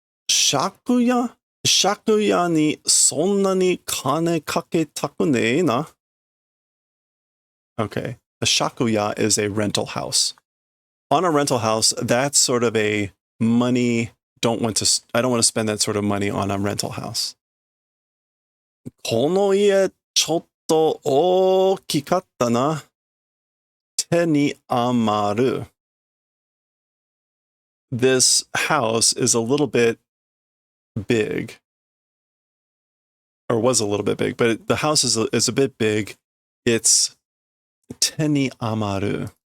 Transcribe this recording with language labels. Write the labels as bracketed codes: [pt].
[ja] Shakuya ni sonna ni kane kaketaku ne na. Okay. [en] A shakuya is a rental house. On a rental house, that's sort of a money, I don't want to spend that sort of money on a rental house. [ja] この家ちょっと大きかったな。手に余る。 [en] This house is a little bit big, or was a little bit big, but the house is a bit big. [ja] It's 手に余る.